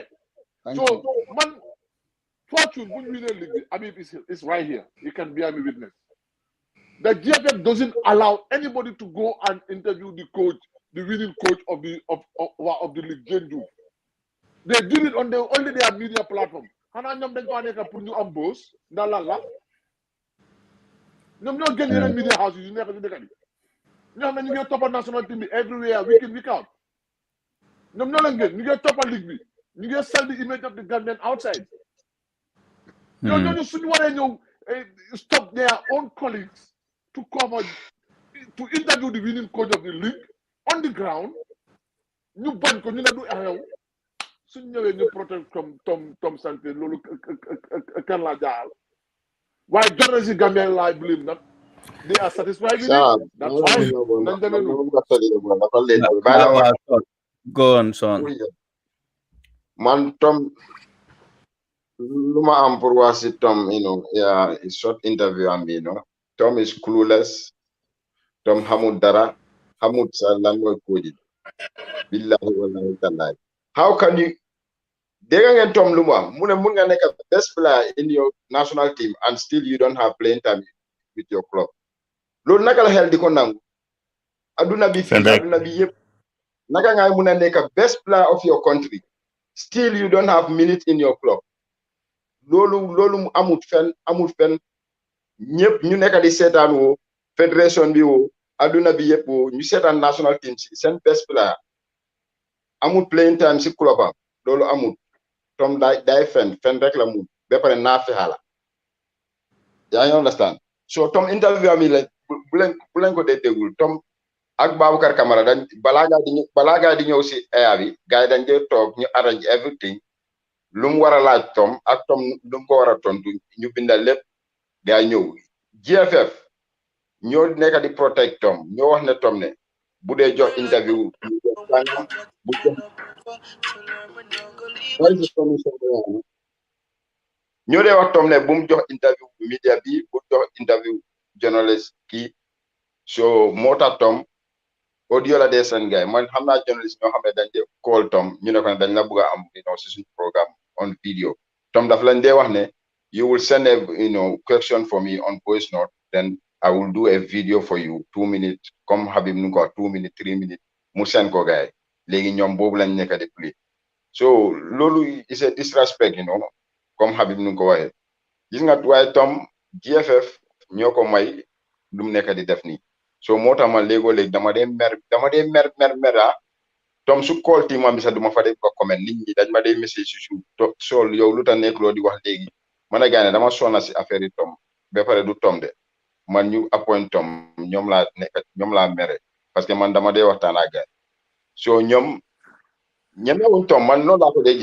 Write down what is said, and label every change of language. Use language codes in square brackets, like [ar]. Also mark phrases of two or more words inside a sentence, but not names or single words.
[en] So, man, fortune, when we league, Abib is right here. You can bear me witness. The GFF doesn't allow anybody to go and interview the coach, the winning coach of the league, Genju. They did it on only their media platform. [wo] Hana ñom dañ fa nekk pour ñu am boss ndalala ñom ñoo gën yeneen [en] media house [wo] yu nekk ci dëkk bi ñoo xam ne ñu ngi toppa [en] national team [wo] bi [en] everywhere week in week out [wo] ñom ñoo leen gën ñu ngi toppa league bi ñu ngi sell [en] the image of the Gambian outside [wo] ñooñu suñu waree ñëw [en] stop their own colleagues to cover to interview the winning coach of the league on the ground [wo] ñu bañ ko ñu ne du xew suñ ñëwee ñu protect Tom Saintfiet loolu kan la jaal waaye journalist yi Gambian laay blame nag [en] they are satisfied with it that's fine [wo] nañ demee noonu [en] go on son [wo] man Tom lu ma am pour wax si Tom [en] yeah short interview [wo] am bi [en] Tom is clueless [wo] Tom xamul dara xamul sa lan mooy coach [ar] billahi wallahi tallahi [en] how can you [wo] dégg ngeen Tom lu mu wax mu ne mun nga nekk [en] best player in your national team and still you don't have playing time with your club [wo] loolu naka la xel di ko nangu aduna bi yëpp naka ngay mun a nekk [en] best player of your country still you don't have minutes in your club [wo] loolu amut fen ñëpp ñu nekk di seetaan woo fédération bi woo aduna bi yëpp woo ñu seetaan [en] national team [wo] si seen [en] best player [wo] amut [en] playing time [wo] si club am loolu amut Tom day fen rek la mu ba pare naa fi xala yaa ngi [en] understand so [wo] Tom interview am yi la bu leen ko dee déglu Tom ak Baboucarr Camara dañ balaa gaa di ñëw si aya bi gars yi dañ dee toog ñu [en] arrange everything [wo] lu mu war a laaj Tom ak Tom lu mu ko war a tontu ñu bindal lépp gaa ñëw GFF ñoo nekk di protect Tom ñoo wax ne Tom ne bu dee jox interview bu ñoo dee wax Tom ne bu mu jox interview media bi bu jox interview journalist kii so moo tax Tom audio la dee seen gars man xam naa journalist ñoo xam ne dañ dee call Tom ñu ne ko ne dañ la bëgg a am si suñu programme [en] on video [wo] Tom daf lañ dee wax ne [en] you will send a question for me on voice note then I will do a video for you [wo] 2 minutes comme Habib nu ko 2 minutes 3 minutes mu seen ko gars léegi ñoom boobu lañ nekk di play so loolu [en] is a disrespect [wo] comme Habib nu ko waxee gis nga waaye Tom GFF ñoo ko may lu mu nekk di def nii so moo tax man léegoo-léegi dama dee mer Tom su call team am bi sax duma fa dee ko comment nit ñi dañ ma dee message si suuf sol yow lu tax nekk loo di wax léegi man a gaane dama sonna si affaire yi Tom ba pare du Tom de man ñu appoint Tom ñoom laa mere [fr] parce que [wo] man dama dee waxtaan ak gars so ñoom ñemewuñ Tom man noonu laa ko dee